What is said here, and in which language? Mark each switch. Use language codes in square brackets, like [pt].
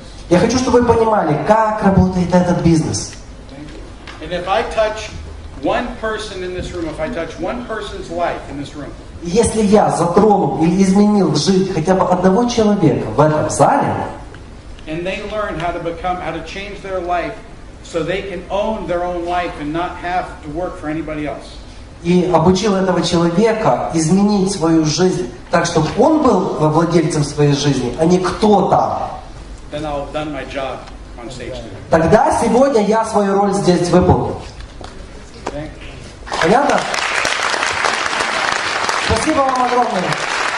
[ru] Я хочу, чтобы вы понимали, как работает этот бизнес. [en] And if I touch one person in this room, if I touch one person's life in this room, [ru] если я затронул или изменил жизнь хотя бы одного человека в этом зале, [en] and they learn how to change their life so they can own their own life and not have to work for anybody else. [ru] И обучил этого человека изменить свою жизнь так, чтобы он был владельцем своей жизни, а не кто-то. [en] Then I'll have done my job on stage today. [ru] Тогда сегодня я свою роль здесь выполнил. [en] Okay? [ru] Понятно? Спасибо вам огромное.